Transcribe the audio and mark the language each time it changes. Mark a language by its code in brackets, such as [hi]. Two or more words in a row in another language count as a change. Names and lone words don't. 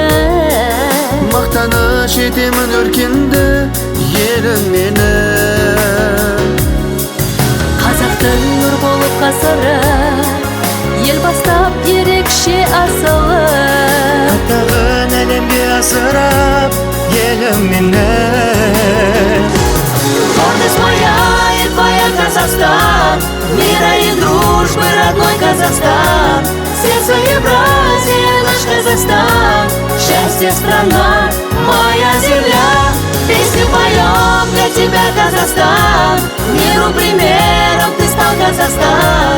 [kk] Мақтаныш етемін өркенді, елім менің. Қазақтың нұр болып қасыры, ел бастап ерекше асылы. Атағын әлемге асырап, елім менің. [ru] Гордость моя и твоя Казахстан, мира и дружбы родной Казахстан. Сердце Евразии наш Казахстан, счастье страна, моя земля. Песни поем для тебя, Казахстан, миру примером ты стал, Казахстан.